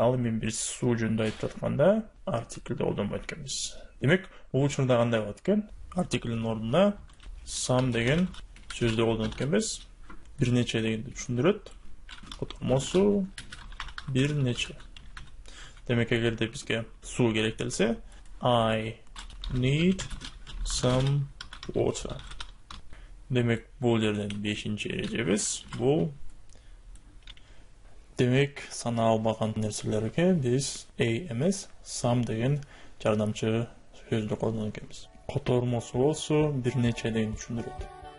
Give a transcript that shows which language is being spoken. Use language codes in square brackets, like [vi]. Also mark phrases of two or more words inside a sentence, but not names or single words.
[ky] Ал эми биз суу жөнүндө айтып атканда артиклди колдонбойт экенбиз. Демек, бул учурда кандай болот экен? Артиклдин ордуна some деген сөздү колдонот экенбиз. Бир нече дегенди түшүндүрөт. Котормосу бир нече. Демек, эгерде бизге суу керектелсе, [en] I need some water. [ky] Демек, бул жерден 5-чи эрежебиз. Бул демек саналбаган нерселерге биз a эмес, some деген жардамчы сөздү колдонот экенбиз. Котормосу болсо бир нече дегенди түшүндүрөт.